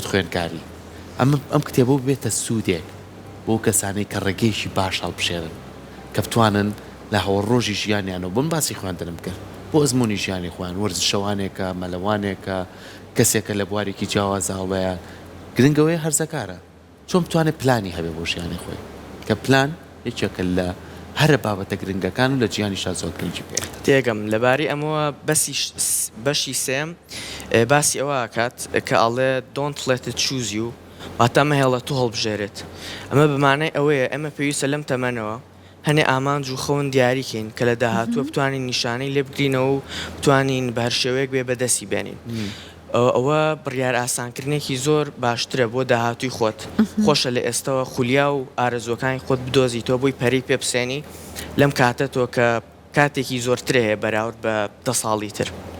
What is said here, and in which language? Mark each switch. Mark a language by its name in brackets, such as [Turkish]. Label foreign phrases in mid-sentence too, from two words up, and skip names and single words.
[Central Kurdish] خوێنکاری ئەم کتێبە بێتە سوودێک بۆ کەسانەی کە ڕێگەیشی باش هەڵبژێرن کە بتوانن لە هەوڵ ڕۆژی ژیانیانەوە بم باسی خوێندنم کرد بۆ ئەزمموی ژیانی خۆیان وەرزشەوانێکە مەلەوانێکە کەسێکە لە بوارێکی جیاواز هەڵەیە گرنگەوەی هەرزەکارە چۆن بتوانێت پلانی هەبێ بۆ ژیانی خۆی کە پلان یەکێکە لە هەرە بابەتە گرنگەکان و لە جیانیشا زۆر گرنگی پێ تێگەم لەباری ئەمەوە بەشی سێم باسی ئەوە کات کە ئەڵێ [English] don't let it choose you [Central Kurdish] واتە ئەمە هێڵە تو هەڵبژێرێت ئەمە بمانای ئەوەیە ئەمە پێویستە لەم تەمەنەوە هەنێ ئامانج و خەون دیاریکەین کە لە داهاتووە بتوانین نیشانەی لێ بگرینەوە و بتوانین بە هەر شێوەیەک بێ بەدەستی بێنین ئەوە بڕیار ئاسانکردنێکی زۆر باشترە بۆ داهاتووی خۆت خۆشە لە ئێستەوە خولیا و ئارەزوەکانی خۆت بدۆزیتەوە بۆی پەری پێبسێنی لەم کاتە تۆ کە کاتێکی زۆرترە هەیە بەراورد بە 10 ساڵی تر